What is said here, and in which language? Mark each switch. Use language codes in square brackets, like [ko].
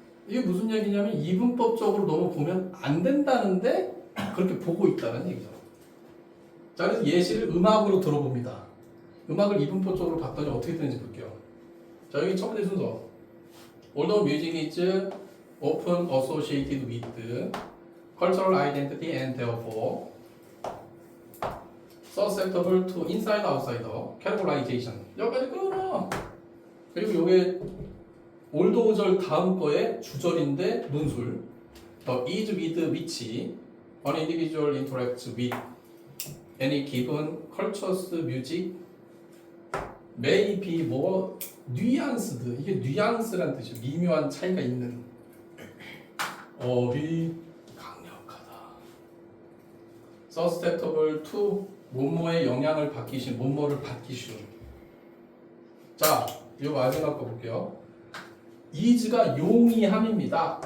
[ko] 이게 무슨 얘기냐면 이분법적으로 너무 보면 안 된다는데 그렇게 보고 있다는 얘기죠. 자, 그래서 예시를 음악으로 들어봅니다. 음악을 이분법적으로 봤더니 어떻게 되는지 볼게요. 자, 여기 첫 번째 순서. [en] Although music is often associated with cultural identity and therefore susceptible to inside-outsider categorization. [ko] 여기까지 끊어. 그리고 요게 올도우절 다음 거에 주절인데 문술. [en] The is with which an individual interacts with any given culture's music may be more nuanced. [ko] 이게 뉘앙스란 뜻이에요. 미묘한 차이가 있는. 어휘 강력하다. [en] susceptible to [ko] 뭐뭐의 영향을 받기 쉬운, 뭐뭐를 받기 쉬운. 자, 이 마지막 거 볼게요. is가 용이함입니다.